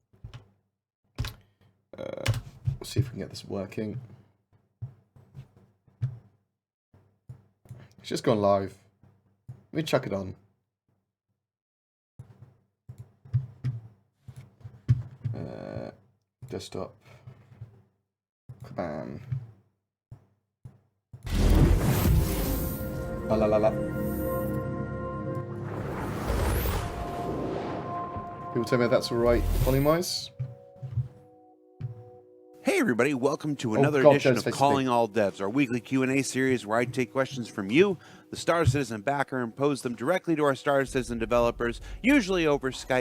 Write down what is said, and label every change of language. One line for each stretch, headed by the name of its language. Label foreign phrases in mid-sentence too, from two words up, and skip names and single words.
English: We'll see if we can get this working. It's just gone live. Let me chuck it on. Desktop. Kabam. La la la la. People tell me that's alright, volume-wise. Hey everybody, welcome to another edition of Calling All Devs, our weekly Q&A series where I take questions from you, the Star Citizen backer, and pose them directly to our Star Citizen developers, usually over Skype.